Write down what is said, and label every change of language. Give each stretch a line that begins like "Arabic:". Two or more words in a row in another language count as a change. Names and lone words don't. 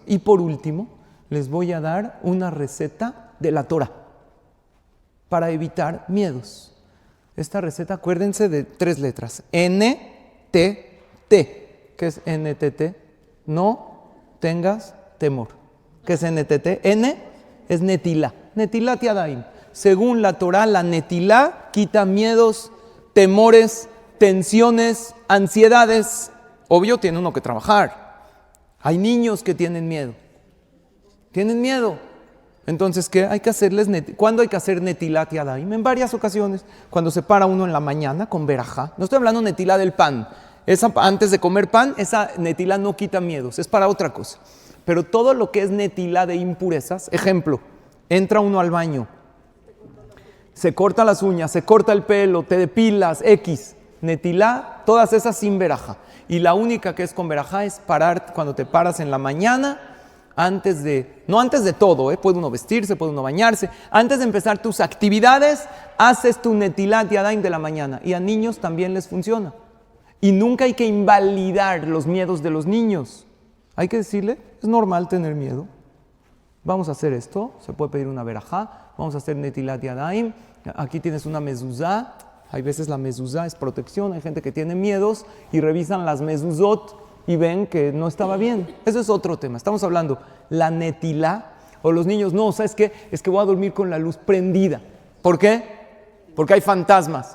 Spanish: Y por último, les voy a dar una receta de la Torah para evitar miedos. Esta receta, acuérdense de 3 letras. N-T-T. ¿Qué es N-T-T? No tengas temor. ¿Qué es N-T-T? N es netilá.
Hebrew: נטילת ידיים.
Spanish: Según la Torah, la netilá quita miedos, temores, tensiones, ansiedades. Obvio, tiene uno que trabajar. Hay niños que tienen miedo. Tienen miedo. Entonces, ¿qué? Hay que hacerles ¿Cuándo hay que hacer
Hebrew: נטילת ידיים?
Spanish: En varias ocasiones. Cuando se para uno en la mañana con verajá. No estoy hablando netilá del pan. Esa, antes de comer pan, esa netilá no quita miedos. Es para otra cosa. Pero todo lo que es netilá de impurezas, ejemplo, entra uno al baño, se corta las uñas, se corta el pelo, te depilas, X. Netilá, todas esas sin verajá. Y la única que es con verajá es parar cuando te paras en la mañana. No antes de todo, puede uno vestirse, puede uno bañarse. Antes de empezar tus actividades, haces tu
Hebrew: נטילת ידיים
Spanish: de la mañana. Y a niños también les funciona. Y nunca hay que invalidar los miedos de los niños. Hay que decirle, es normal tener miedo. Vamos a hacer esto, se puede pedir una verajá, vamos a hacer
Hebrew: נטילת ידיים.
Spanish: Aquí tienes una mezuzá. Hay veces la mezuzá es protección, hay gente que tiene miedos y revisan las mezuzot y ven que no estaba bien. Eso es otro tema. Estamos hablando la netilá, o los niños, no, ¿sabes qué? Es que voy a dormir con la luz prendida. ¿Por qué? Porque hay fantasmas.